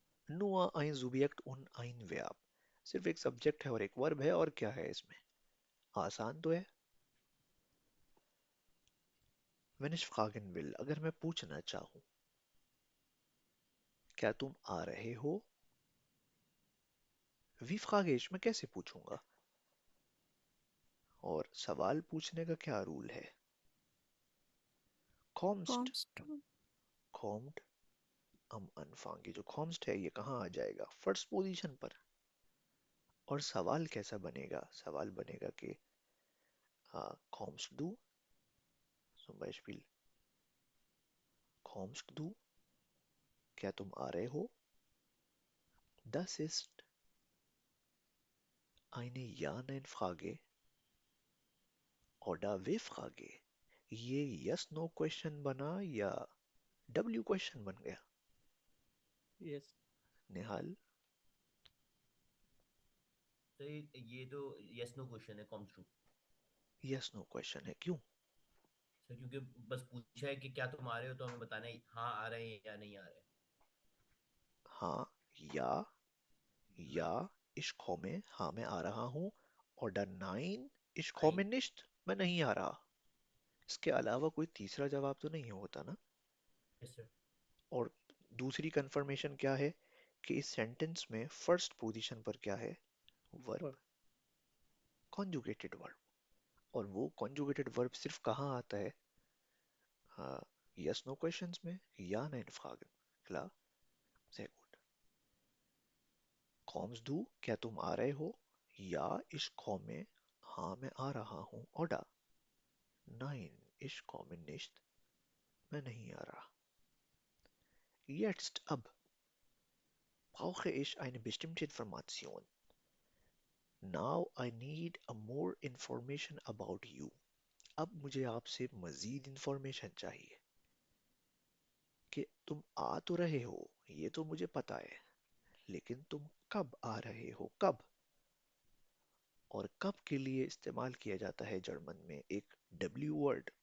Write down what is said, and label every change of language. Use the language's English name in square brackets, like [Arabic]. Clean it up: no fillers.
[German] Nur ein Subjekt und ein Verb. [Hindi] सिर्फ एक subject है और एक वर्ब है और क्या है इसमें? आसान तो है. [German] Wenn ich fragen will, [Hindi] अगर मैं पूछना चाहूँ, क्या तुम आ रहे हो? [German] Wie frage ich? [Hindi] मैं कैसे पूछूंगा? और सवाल पूछने का क्या रूल है? [German] Kommst. Comes to. Kommt am Anfang. [Hindi] ये जो kommst है ये कहाँ आ जाएगा? फर्स्ट पोजीशन पर. और सवाल कैसा बनेगा? सवाल बनेगा कि kommst du? [German] Zum Beispiel kommst du? [Hindi] क्या तुम आ रहे हो? [German] Das ist eine Ja-Nein-Frage oder W-Frage. [Hindi] ये yes no question बना या W question बन गया? [English] Yes. [Hindi] निहाल. तो ये तो यस नो क्वेश्चन है, corms to. [English] yes no question है. [Hindi] क्यों? सर क्योंकि बस पूछा है कि क्या तुम आ रहे हो, तो हमें बताना है हाँ आ रहे हैं या नहीं आ रहे. हाँ, या, या, [German] ich komme, [Hindi] हाँ मैं आ रहा हूँ. [German] oder nein, ich komme [Hindi] नहीं. nicht, मैं नहीं आ रहा. इसके अलावा कोई तीसरा जवाब तो नहीं होता ना. Yes sir. और दूसरी कंफर्मेशन क्या है कि इस सेंटेंस में फर्स्ट पोजीशन पर क्या है? वर्ब. [German] Verb. [Hindi] Conjugated verb. और वो कॉन्जुगेटेड वर्ब सिर्फ कहाँ आता है? यस नो क्वेश्चंस में. [German] या nein fragen. Klar? Sehr gut. Kommst du? [Hindi] क्या तुम आ रहे हो? [German] Ja, ich komme. [Hindi] हाँ मैं आ रहा हूँ. [German] Oder nein, ich komme nicht. [Hindi] मैं नहीं आ रहा. [German] Jetzt ab brauche ich eine bestimmte Information. [English] Now I need a more information about you. [Hindi] अब मुझे आपसे मजीद इंफॉर्मेशन चाहिए कि तुम आ तो रहे हो, ये तो मुझे पता है, लेकिन तुम कब आ रहे हो? कब? और कब के लिए इस्तेमाल किया जाता है जर्मन में एक W वर्ड.